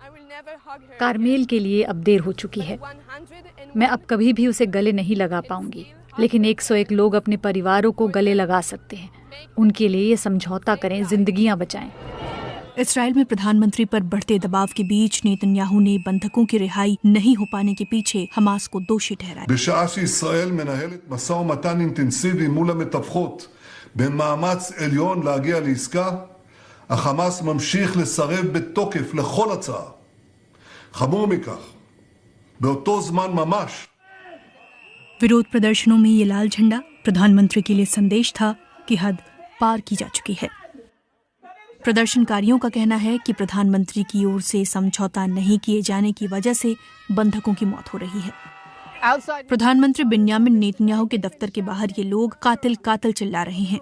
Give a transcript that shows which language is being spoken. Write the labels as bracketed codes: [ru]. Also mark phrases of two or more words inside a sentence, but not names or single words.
[hi] कार्मेल के लिए अब देर हो चुकी है। मैं अब कभी भी उसे गले नहीं लगा पाऊंगी, लेकिन 101 लोग अपने परिवारों को गले लगा सकते हैं। उनके लिए ये समझौता करें, जिंदगियां बचाएं। इस्राएल में प्रधानमंत्री पर बढ़ते दबाव के बीच नेतन्याहू ने बंधकों की रिहाई नहीं हो पाने के पीछे हमास को दोषी ठहराया। [he] בשעה שישראל מנהלת משא ומתן אינטנסיבי מול המתווכות במאמץ עליון להגיע לעסקה, החמאס ממשיך לסרב בתוקף לכל הצעה. חמור מכך, באותו זמן ממש [hi] विरोध प्रदर्शनों में ये लाल झंडा प्रधानमंत्री के लिए संदेश था कि हद पार की जा चुकी है। प्रदर्शनकारियों का कहना है कि प्रधानमंत्री की ओर से समझौता नहीं किए जाने की वजह से बंधकों की मौत हो रही है। प्रधानमंत्री बिन्यामिन नेतन्याहू के दफ्तर के बाहर ये लोग कातिल कातिल चिल्ला रहे हैं।